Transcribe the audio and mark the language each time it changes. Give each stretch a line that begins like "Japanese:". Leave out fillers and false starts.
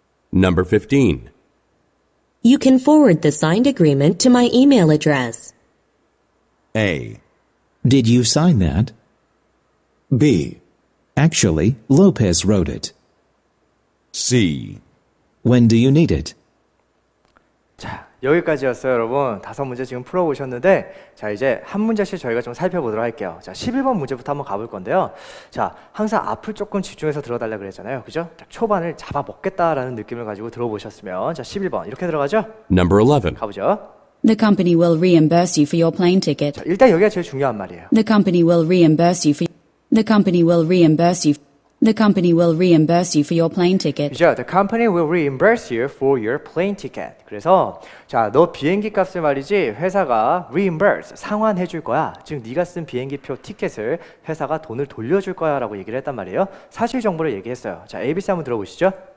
English: Number 15. You can forward the signed agreement to my email address. A. Did you sign that? B. Actually, Lopez wrote it. C. When do you need it?
Korean: 자, 여기까지였어요, 여러분. 5문제 지금 풀어보셨는데 자, 이제 한 문제씩 저희가 좀 살펴보도록 할게요. 자, 11번 문제부터 한번 가볼 건데요. 자, 항상 앞을 조금 집중해서 들어달라고 그랬잖아요. 그죠? 자, 초반을 잡아먹겠다라는 느낌을 가지고 들어보셨으면 자, 11번 이렇게 들어가죠?
English: Number 11.
Korean: 가보죠.
English: The company will reimburse you for your plane ticket.
Korean: 자, 일단 여기가 제일 중요한 말이에요.
English: The company will reimburse you for The company will reimburse you. The company will reimburse you for your plane ticket.
Korean: 그죠?
English: The company will reimburse you for your plane ticket.
Korean: 그래서 자, 너 비행기 값을 말이지 회사가 reimburse, 상환해 줄 거야. 즉 네가 쓴 비행기표 티켓을 회사가 돈을 돌려줄 거야 라고 얘기를 했단 말이에요. 사실 정보를 얘기했어요. 자, ABC 한번 들어보시죠.